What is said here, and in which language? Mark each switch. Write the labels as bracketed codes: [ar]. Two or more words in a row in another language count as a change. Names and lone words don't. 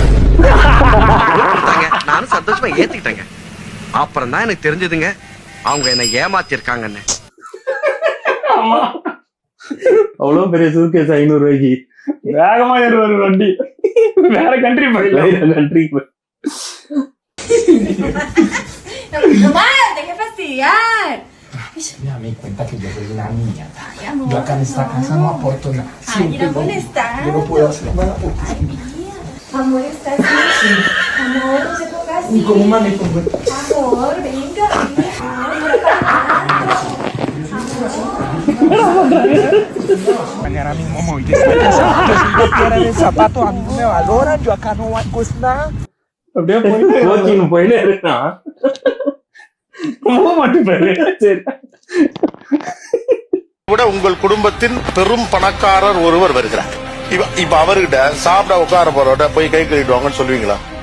[ta] நானும் சந்தோஷமா ஏத்துக்கிட்டேங்க. அப்புறம் தான் எனக்கு தெரிஞ்சதுங்க அவங்க என்ன ஏமாத்திருக்காங்கன்னு. அவ்வளவு பெரிய சூட்கேஸ் 500 ரூபாய்க்கு வேகமா ஏறுவாரு வண்டி. வேற கண்ட்ரி போயிடலாம். கண்ட்ரி [es] Amor, está así. Amor, no se ponga así. Como mami, como. Amor, venga. Mañana mismo voy de el zapato, a mí no me valoran, yo acá no valgo nada. [ta] அப்படியே போயிட்டே இருக்கான். மட்டும் பாரு. சரி கூட உங்கள் குடும்பத்தின் பெரும் பணக்காரர் ஒருவர் வருகிறார். இப்ப அவர்கிட்ட சாப்பிட உட்கார போறவட்ட போய் கை கழுவிட்டு வாங்கன்னு சொல்லுவீங்களா?